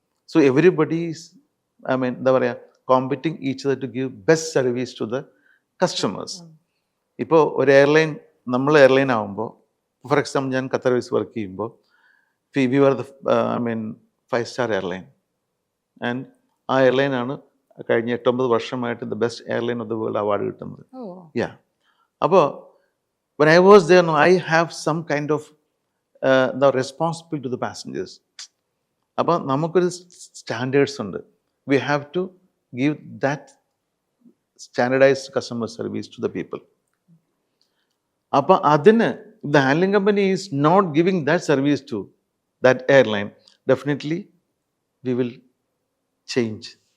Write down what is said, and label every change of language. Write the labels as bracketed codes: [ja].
[en] so everybody is [ml] എന്താ പറയുക, [en] Competing each other to give best service to the customers. [ml] ഇപ്പോൾ ഒരു എയർലൈൻ, നമ്മൾ എയർലൈൻ ആകുമ്പോൾ, ഫോർ എക്സാമ്പിൾ ഞാൻ ഖത്തർ എയർവേയ്സ് വർക്ക് ചെയ്യുമ്പോൾ, [en] We are the 5 star airline. [ml] And ആ എയർലൈനാണ് കഴിഞ്ഞ 8-9 വർഷമായിട്ട് [en] the best airline of the world [ml] award കിട്ടുന്നത്. യാ. [en] അപ്പോൾ when I was there, no, I have some kind of the responsibility to the passengers. [ml] അപ്പോൾ നമുക്കൊരു standards ഉണ്ട്. [en] We have to give that standardised customer service to the people. [ml] അപ്പോൾ അതിന് [en] The handling company is not giving that service to that airline, definitely we will change.